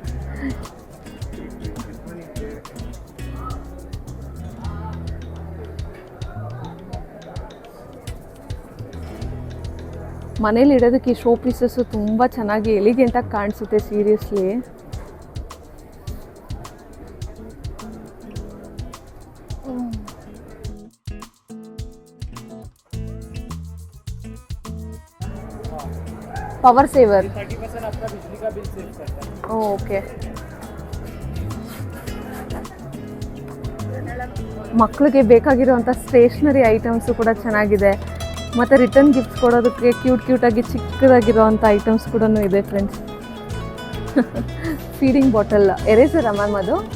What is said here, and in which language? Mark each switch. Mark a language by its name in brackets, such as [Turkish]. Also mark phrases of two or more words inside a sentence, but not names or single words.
[Kannada] ಮನೇಲಿ ಇಡೋದಕ್ಕೆ ಈ [English] show pieces [Kannada] ತುಂಬಾ ಚೆನ್ನಾಗಿ ಎಲಿಗೆಂಟ್ ಆಗಿ ಕಾಣಿಸುತ್ತೆ ಸೀರಿಯಸ್ಲಿ. [English] power saver. [Hindi] 30% आपका बिजली का बिल सेव करता है. [Kannada] ಓಕೆ. ಮಕ್ಕಳಿಗೆ ಬೇಕಾಗಿರುವಂಥ [English] stationery items [Kannada] ಕೂಡ ಚೆನ್ನಾಗಿದೆ. ಮತ್ತು [English] return gifts [Kannada] ಕೊಡೋದಕ್ಕೆ ಕ್ಯೂಟಾಗಿ ಚಿಕ್ಕದಾಗಿರೋವಂಥ ಐಟಮ್ಸ್ ಕೂಡ ಇದೆ ಫ್ರೆಂಡ್ಸ್. [English] feeding bottle, eraser ma'am ಅದು?